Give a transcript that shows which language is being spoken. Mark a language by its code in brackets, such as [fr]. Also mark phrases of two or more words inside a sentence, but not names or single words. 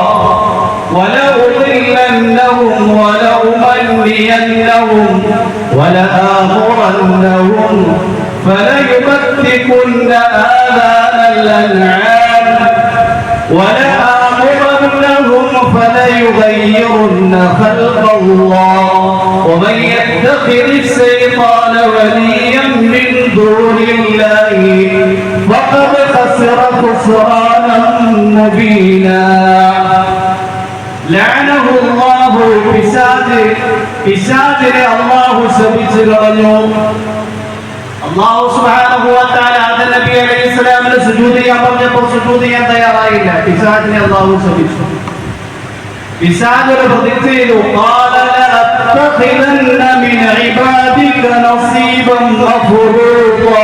[ar] ولأضلنهم ولأمنينهم ولآمرنهم فليبتكن آذان الأنعام ولآمرنهم فلي فليغيرن خلق الله ومن يتخذ الشيطان وليا من دون الله فقد خسر خسرانا مبينا. لعنه الله. [ml] പിശാചിനെ അല്ലാഹു ശപിച്ചു കളഞ്ഞു. അല്ലാഹു [ar] سبحانه وتعالى [ml] ആദം നബി അലൈഹിസ്സലാമിനെ സുജൂദ് ചെയ്യാൻ പറഞ്ഞപ്പോൾ സുജൂദ് ചെയ്യാൻ തയ്യാറായില്ല. പിശാചിനെ അല്ലാഹു ശപിച്ചു. പിശാച് ഒരു പ്രതിജ്ഞ ചെയ്തു, [ar] قال لأتخذن من عبادك نصيبا مفروضا.